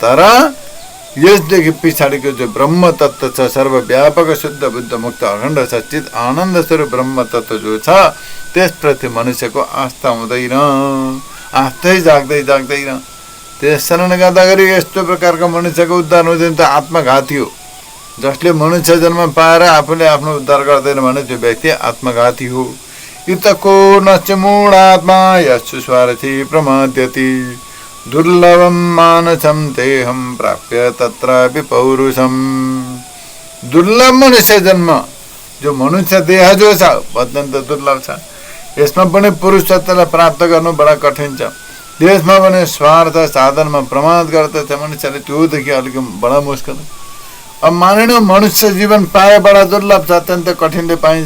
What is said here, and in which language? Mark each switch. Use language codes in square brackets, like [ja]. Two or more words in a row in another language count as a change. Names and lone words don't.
[ne] तर यसदेखि पछाडिको जो ब्रह्म तत्त्व छ, सर्वव्यापक शुद्ध बुद्ध मुक्त अखण्ड सच्चित आनन्द स्वरूप ब्रह्म तत्त्व जो छ, त्यसप्रति मनुष्यको आस्था हुँदैन, आस्थै जाग्दैन। त्यस कारणले गर्दाखेरि यस्तो प्रकारको मनुष्यको उद्धार हुँदैन, त आत्मघाती हो। जसले मनुष्य जन्म पाएर आफूले आफ्नो उद्धार गर्दैन भने त्यो व्यक्ति आत्मघाती हो। [sa] इतको नश्च मूढात्मा यस्सु स्वार्थी प्रमाद्यति, दुर्लभम मानसम तेहम प्राप्य तत्रापि पौरुषम। [ne] दुर्लभ मनुष्य जन्म, जो मनुष्य देह जो छ अत्यन्त दुर्लभ छ। यसमा पनि पुरुषत्वलाई प्राप्त गर्नु बडा कठिन छ। त्यसमा पनि स्वार्थ साधनमा प्रमाद गर्दछ मनुष्यले, त्योदेखि अलिक बडा मुस्किल। अब मानिनु मनुष्य जीवन पाए बडा दुर्लभ छ, अत्यन्त कठिनले पाइन्छ।